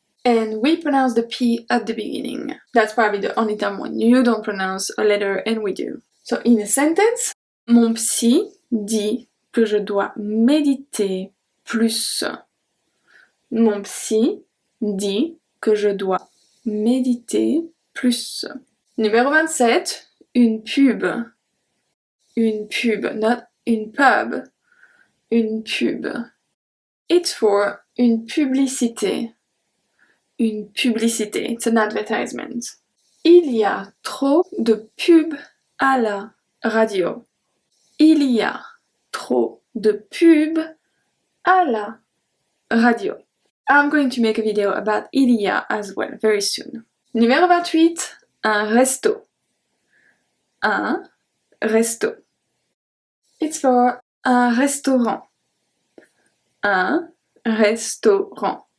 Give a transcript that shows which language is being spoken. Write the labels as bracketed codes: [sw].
[en] And we pronounce the P at the beginning. That's probably the only time when you don't pronounce a letter and we do. So in a sentence, [fr] mon psy dit que je dois méditer plus. Mon psy dit que je dois méditer plus. Numéro 27, une pub. Une pub, [en] not [fr] une pub. Une pub. [en] It's for [fr] une publicité. Une publicité. [en] It's an advertisement. [fr] Il y a trop de pubs à la radio. Il y a trop de pubs à la radio. [en] I'm going to make a video about il y a as well very soon. [fr] Numéro 28, un resto. Un resto. [en] It's for [fr] un restaurant. Un restaurant.